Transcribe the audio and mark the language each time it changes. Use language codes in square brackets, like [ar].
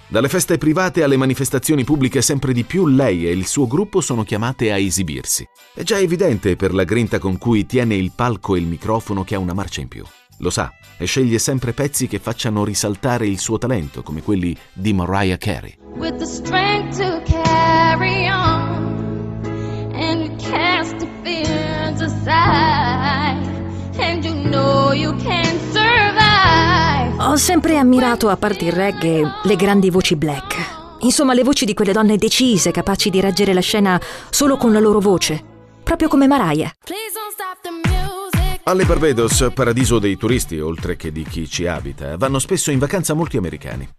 [it] Dalle feste private alle manifestazioni pubbliche, sempre di più lei e il suo gruppo sono chiamate a esibirsi. È già evidente per la grinta con cui tiene il palco e il microfono che ha una marcia in più. Lo sa, e sceglie sempre pezzi che facciano risaltare il suo talento, come quelli di Mariah Carey. [en] With the strength to carry on and cast the fears aside, and you know you can survive. [it] Ho sempre ammirato, a parte il reggae, le grandi voci black. Insomma, le voci di quelle donne decise, capaci di reggere la scena solo con la loro voce, proprio come Mariah. [en] Please don't stop the music. [it] Alle Barbados, paradiso dei turisti, oltre che di chi ci abita, vanno spesso in vacanza molti americani.